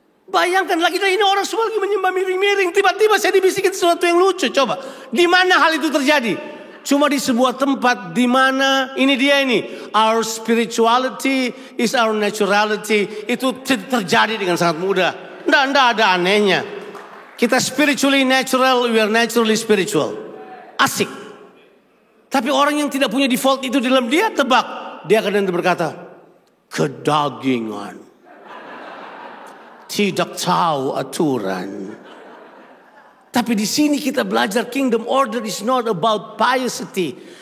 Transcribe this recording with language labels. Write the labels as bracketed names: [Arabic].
[Indonesian] Bayangkan lagi ini orang semua lagi menyembah miring-miring. Tiba-tiba saya dibisikin sesuatu yang lucu. Coba, di mana hal itu terjadi? Cuma di sebuah tempat di mana ini dia ini. [English] Our spirituality is our naturality. [Indonesian] Itu terjadi dengan sangat mudah. Nggak ada anehnya. Kita [English] spiritually natural, we are naturally spiritual. [Indonesian] Asik. Tapi orang yang tidak punya default itu dalam dia tebak. Dia akan berkata, kedagingan. Tidak tahu aturan. Tapi di sini kita belajar [English] kingdom order is not about piety.